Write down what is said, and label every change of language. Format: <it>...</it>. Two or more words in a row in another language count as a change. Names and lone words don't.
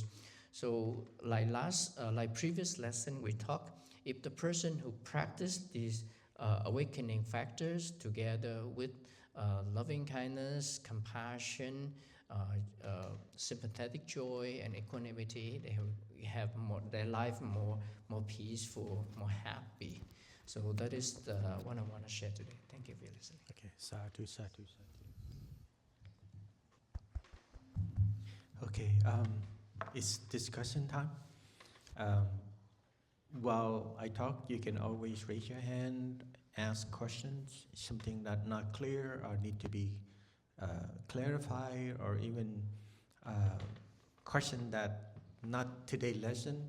<en>So like previous lesson we talked, if the person who practiced these awakening factors together with loving kindness, compassion, sympathetic joy, and equanimity, they have more, their life more peaceful, more happy. So that is the one I want to share today. Thank you for listening.</en> <pi>Okay, sadhu, sadhu, sadhu.</pi> <en>Okay, it's discussion time. While I talk, you can always raise your hand, ask questions, something that not clear or need to be clarified, or even question that not today lesson.</en>